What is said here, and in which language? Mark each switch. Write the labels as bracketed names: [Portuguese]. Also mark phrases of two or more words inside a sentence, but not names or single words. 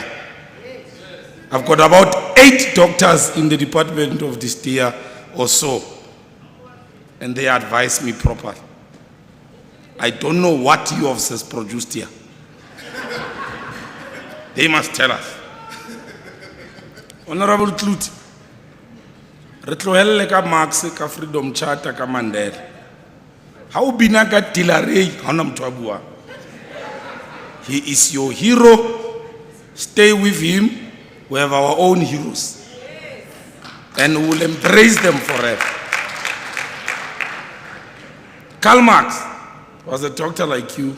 [English] I've got about 8 doctors in the department of this year or so, and they advise me properly. I don't know what yours has produced here. They must tell us. [Southern Sotho] Honorable Kluti, re tlohelle ka Marx ka Freedom Charter ka Mandela. Ha o bina ka Tilarey ha ona motho a buang. [English] He is your hero. Stay with him. We have our own heroes. And we will embrace them forever. Karl Marx was a doctor like you.